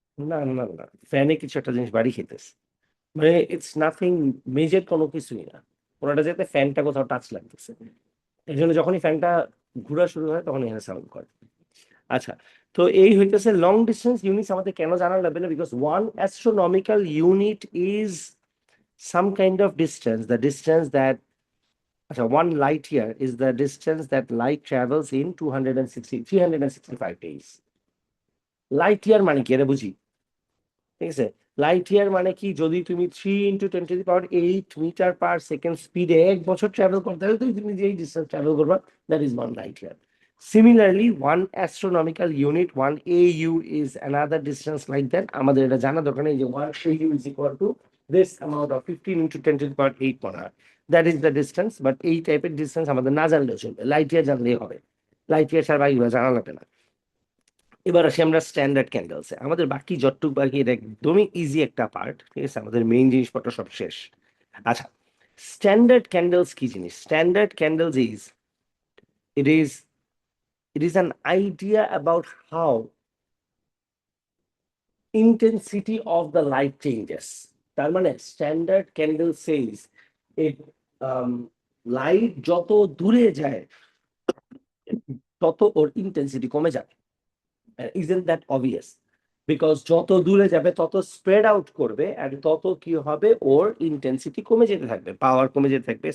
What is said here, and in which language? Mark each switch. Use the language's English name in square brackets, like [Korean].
[Bangla] না না না, ফ্যানে কিছু একটা জিনিস বাড়ি খেতেছে, মানে [English] it's nothing major, [Bangla] কোনো কিছুই না। কোন একটা জায়গাতে ফ্যানটা কোথাও টাচ লাগতেছে, এই জন্য যখনই ফ্যানটা ঘোরা শুরু হয় তখন এখানে সাউন্ড করে। আচ্ছা, তো এই হইতেছে লং ডিস্টেন্স ইউনিটস আমাদের কেন জানা লাগবে না, [English] Because one astronomical unit is some kind of distance, the distance that, so 1 light year is the distance that light travels in 365 days. [Bangla] Light year মানে কি এটা বুঝি, ঠিক আছে? লাইট ইয়ার মানে কি, যদি তুমি 3 × 10⁸ স্পিডে 1 বছর ট্রাভেল করতে হবে, তুমি যেই ডিস্টেন্স ট্রাভেল করবা, [English] That is 1 light year. Similarly, one astronomical unit, 1 AU, is another distance like that. [Bangla] আমাদের এটা জানা দরকার নেই যে [English] 1 AU is equal to this amount of 15 × 10⁸ [Bangla] মনে হয়, [English] That is the distance. [Bangla] But এই টাইপের ডিস্টেন্স আমাদের না জানলেও চলবে, লাইট ইয়ার জানলেই হবে, লাইট ইয়ার ছাড়া বাকিগুলো জানা লাগবে না। এবার আসি আমরা স্ট্যান্ডার্ড ক্যান্ডেলসে, আমাদের বাকি যতটুকু বাকি এটা একদমই ইজি একটা পার্ট, ঠিক আছে? আমাদের মেইন জিনিসপত্র সব শেষ। আচ্ছা, স্ট্যান্ডার্ড ক্যান্ডেলস কি জিনিস? [English] Standard candles is, it is it is an idea about how intensity of the light changes. [Bangla] তার মানে standard candle Sage it, light যত দূরে যায় তত ওর ইন্টেন্সিটি কমে যায়। [English] isn't that obvious? [Bangla] বিকজ যত দূরে যাবে তত স্প্রেড আউট করবে, আর তত কি হবে, ওর ইন্টেন্সিটি কমে যেতে থাকবে, পাওয়ার কমে যেতে থাকবে।